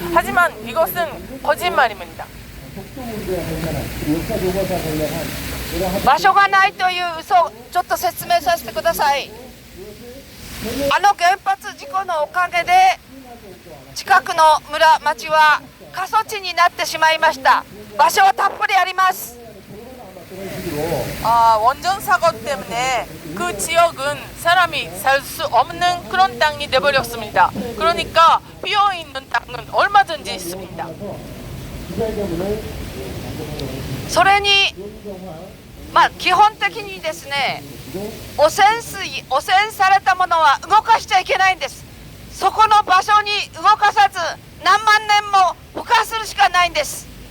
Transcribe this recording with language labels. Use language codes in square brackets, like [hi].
[ko] 하지만 이것은 거짓말입니다. [ja] 場所がないという嘘をちょっと説明させてください。原発事故のおかげで近くの町は過疎地になってしまいました。場所はたっぷりあります。 [ko] 원전 사고 때문에 그 지역은 사람이 살 수 없는 그런 땅이 되어버렸습니다. 그러니까 비어있는 땅은 얼마든지 있습니다. [ja] それに基本的にですね、汚染されたものは動かしちゃいけないんです。そこの場所に動かさず何万年も保管するしかないんです。